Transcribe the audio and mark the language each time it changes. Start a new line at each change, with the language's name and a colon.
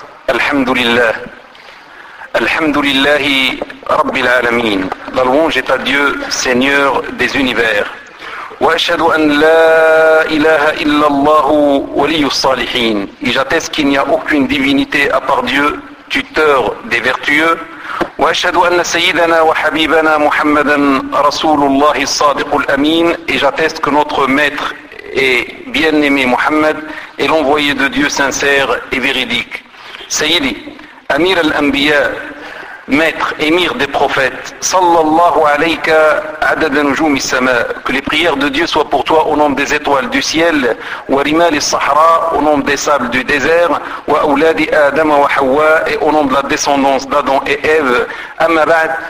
Arabic: الحمد لله الحمد لله رب العالمين
French: La louange est à Dieu, Seigneur des univers.
Arabic: وأشهد أن لا إله إلا الله ولي الصالحين.
French: Et j'atteste qu'il n'y a aucune divinité à part Dieu, tuteur des vertueux.
Arabic: وأشهد أن سيدنا وحبيبنا محمدا رسول الله الصادق الأمين.
French: Et j'atteste que notre maître et bien-aimé Mohammed est l'envoyé de Dieu sincère et véridique.
Arabic: سيدي أمير الأنبياء
French: Maître, émir des prophètes,
Arabic: sallallahu alayka adad al-nujum al-sama,
French: que les prières de Dieu soient pour toi au nom des étoiles du ciel,
Arabic: wa rimal al-sahara,
French: au nom des sables du désert,
Arabic: wa auladi adam wa hawa,
French: et au nom de la descendance d'Adam et Ève,
Arabic: amma ba'd,